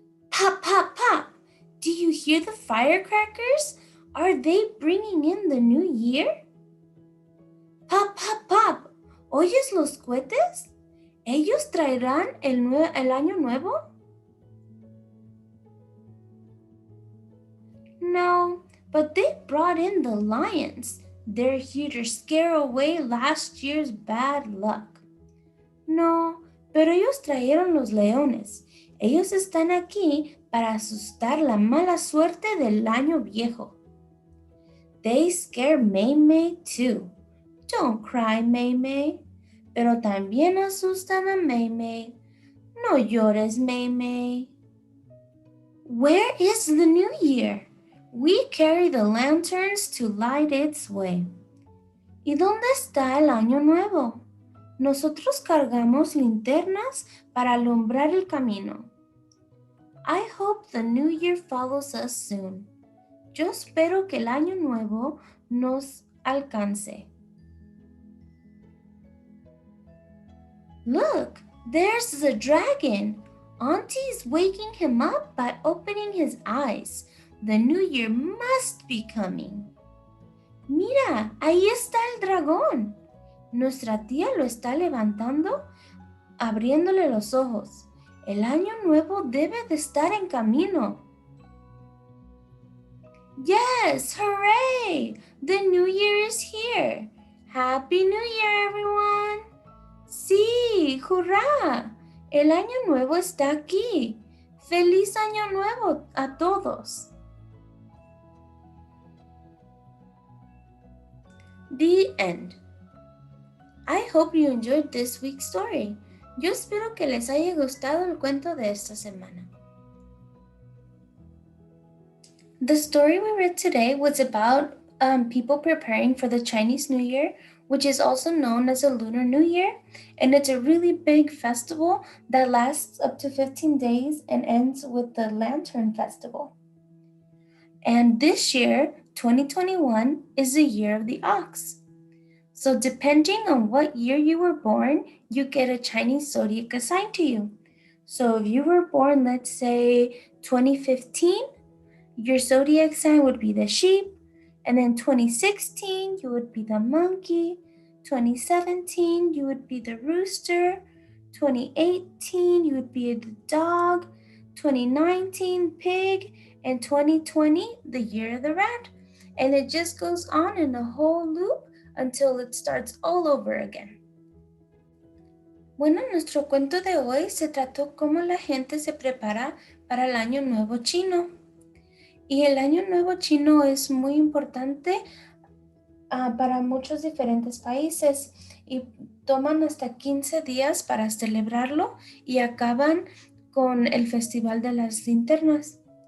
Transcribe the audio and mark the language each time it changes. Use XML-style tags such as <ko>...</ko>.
<en>Pop, pop, pop! Do you hear the firecrackers? Are they bringing in the new year? Pop, pop, pop!</en> <es>¿Oyes los cohetes? ¿Ellos traerán el Año Nuevo?</es> <en>No, but they brought in the lions. They're here to scare away last year's bad luck.</en> <es>No, pero ellos trajeron los leones. Ellos están aquí para asustar la mala suerte del año viejo.</es> <en>They scare May too. Don't cry, May.</en> <es>Pero también asustan a May. No llores, May.</es> <en>Where is the New Year? We carry the lanterns to light its way.</en> <es>¿Y dónde está el Año Nuevo? Nosotros cargamos linternas para alumbrar el camino.</es> <en>I hope the New Year follows us soon.</en> <es>Yo espero que el Año Nuevo nos alcance.</es> <en>Look, there's the dragon. Auntie's waking him up by opening his eyes. The New Year must be coming.</en> <es>Mira, ahí está el dragón. Nuestra tía lo está levantando, abriéndole los ojos. El año nuevo debe de estar en camino.</es> <en>Yes, hooray! The New Year is here. Happy New Year, everyone.</en> <es>Sí, hurra. El año nuevo está aquí. Feliz año nuevo a todos.</es> <en>The end. I hope you enjoyed this week's story.</en> <es>Yo espero que les haya gustado el cuento de esta semana.</es> <en>The story we read today was about people preparing for the Chinese New Year, which is also known as the Lunar New Year, and it's a really big festival that lasts up to 15 days and ends with the Lantern Festival. And this year, 2021, is the year of the ox. So depending on what year you were born, you get a Chinese zodiac assigned to you. So if you were born, let's say 2015, your zodiac sign would be the sheep, and then 2016, you would be the monkey, 2017, you would be the rooster, 2018, you would be the dog, 2019, pig, and 2020, the year of the rat. And it just goes on in a whole loop until it starts all over again.</en> <es>Bueno, nuestro cuento de hoy se trató cómo la gente se prepara para el Año Nuevo Chino. Y el Año Nuevo Chino es muy importante para muchos diferentes países y toman hasta 15 días para celebrarlo y acaban con el Festival de las Linternas.</es>